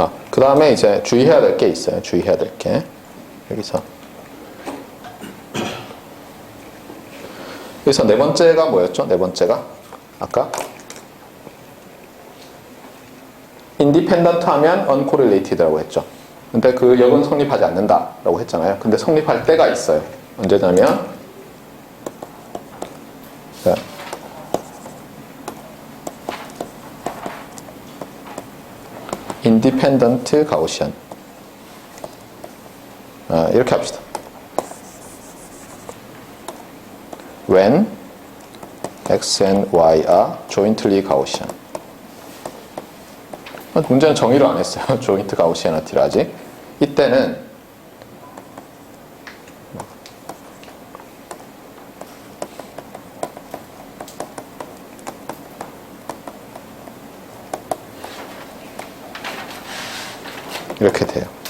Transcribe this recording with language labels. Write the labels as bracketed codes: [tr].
[ko] 그 다음에 이제 주의해야 될 게 있어요. 주의해야 될 게. 여기서 네 번째가 뭐였죠? 네 번째가 아까 independent 하면 uncorrelated라고 했죠. 근데 그 역은 성립하지 않는다라고 했잖아요. 근데 성립할 때가 있어요. 언제냐면 independent Gaussian. 이렇게 합시다. [en] When x and y are jointly Gaussian. [ko] 문제는 정의를 안 했어요. joint Gaussianity를 아직. 이때는 이렇게 돼요.